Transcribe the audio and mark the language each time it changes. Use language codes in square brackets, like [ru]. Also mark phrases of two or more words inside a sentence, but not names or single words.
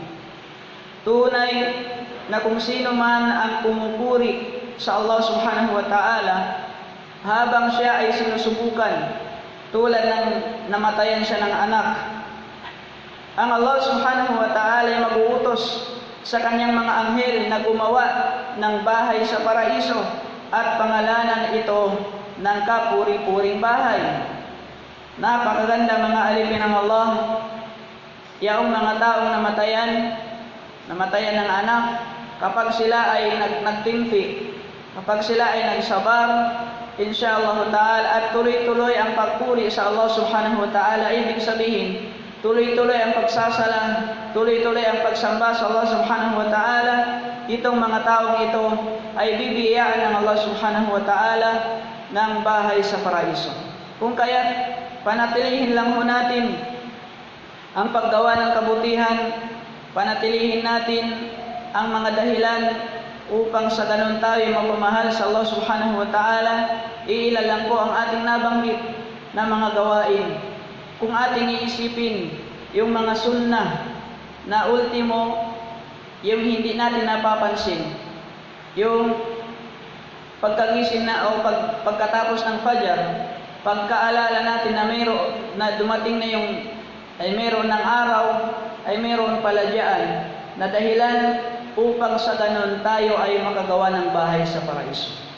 [tl] Tunay na kung sino man ang pumupuri sa Allah [ar] سبحانه وتعالى [tl] habang siya ay sinusubukan, tulad ng namatayan siya ng anak, ang Allah [ar] سبحانه وتعالى [tl] ay mag-uutos sa kanyang mga anghel na gumawa ng bahay sa paraiso at pangalanan ito ng kapuri-puring bahay. Napakaganda mga alipin ng Allah, yaong mga taong namatayan ng anak, kapag sila ay nagtimpi, kapag sila ay nagsabar, [ar] إن شاء الله تعالى, [tl] at tuloy-tuloy ang pagpuri sa Allah [ar] سبحانه وتعالى, [tl] ibig sabihin, tuloy-tuloy ang pagsasala, tuloy-tuloy ang pagsamba sa Allah [ar] سبحانه وتعالى, [tl] itong mga taong ito ay bibiyaan ng Allah [ar] سبحانه وتعالى [tl] ng bahay sa paraiso. Kung kaya, panatilihin lang ho natin ang paggawa ng kabutihan, panatilihin natin ang mga dahilan upang sa ganun tayo magmamahal sa Allah [ar] سبحانه وتعالى. [tl] Iilan lang po ang ating nabanggit na mga gawain. Kung ating iisipin yung mga sunnah na ultimo, yung hindi natin napapansin, yung pagkagising na o pagkatapos ng fajar, pagkaalala natin na dumating na yung ay meron ng araw, ay meron pala diyan na dahilan upang sa ganun tayo ay makagawa ng bahay sa paraiso.